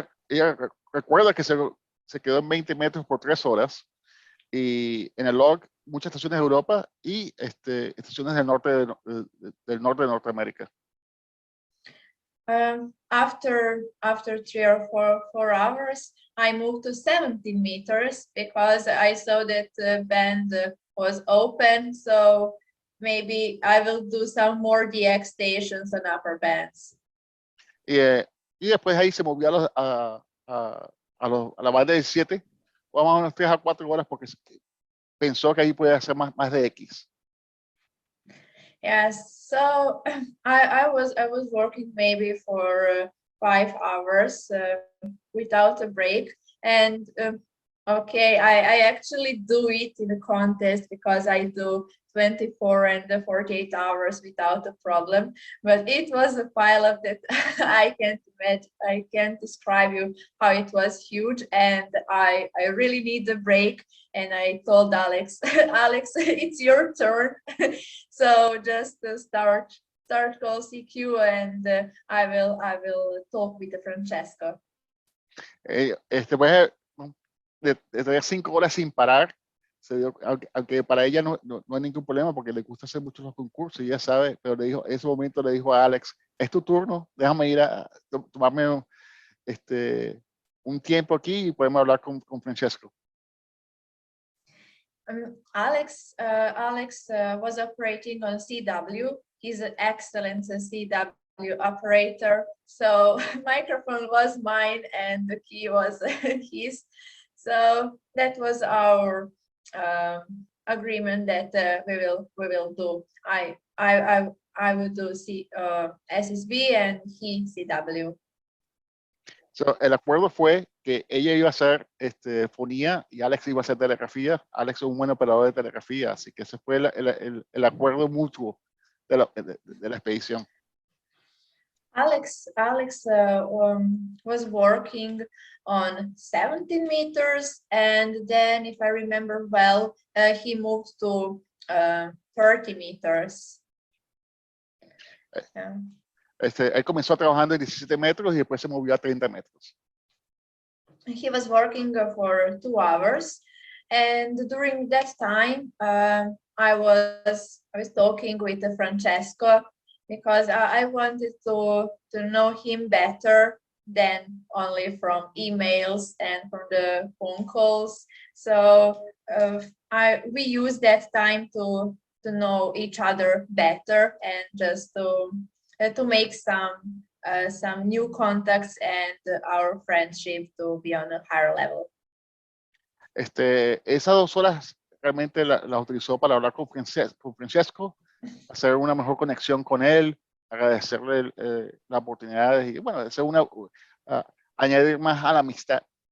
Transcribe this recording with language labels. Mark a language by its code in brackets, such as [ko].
[es] Ella recuerda que se quedó en 20 metros por 3 horas y en el log muchas estaciones de Europa y estaciones del norte de Norteamérica. [en] After 3 or 4 hours, I moved to 17 meters because I saw that the band was open. So maybe I will do some more DX stations on upper bands. [es] Y después ahí se movió a la banda de 7, o más o menos 3 a 4 horas, porque pensó que ahí puede hacer más de X. [en] Yes, so I was working maybe for 5 hours without a break, and okay, I actually do it in a contest because I do 24 and 48 hours without a problem, but it was a pile-up that I can't imagine, I can't describe you how it was huge, and I really need a break. And I told Alex, Alex, it's your turn. So just start call CQ, and I will talk with Francesco. [es] Pues, de 5 horas sin parar, aunque para ella no hay ningún problema porque le gusta hacer muchos los concursos y ella sabe, pero en ese momento le dijo a Alex, es tu turno, déjame ir a tomarme un tiempo aquí y podemos hablar con Francesco. [en] Alex was operating on CW. He's an excellent CW operator. So microphone was mine and the key was his. So that was our agreement that we will do. I will do SSB and he CW. [es] So, el acuerdo fue que ella iba a hacer fonía y Alex iba a hacer telegrafía. Alex es un buen operador de telegrafía, así que ese fue el acuerdo mutuo de la expedición. [en] Alex was working on 17 meters, and then, if I remember well, he moved to 30 meters. [es] Él comenzó trabajando en 17 metros y después se movió a 30 metros. [en] He was working for 2 hours, and during that time, I was talking with Francesco because I wanted to know him better than only from emails and from the phone calls. So we used that time to know each other better and just to make some new contacts and our friendship to be on a higher level. [es] Esas 2 horas realmente las utilizó para hablar con Francesco, hacer una mejor conexión con él, agradecerle las oportunidades y bueno, hacer añadir más a la amistad.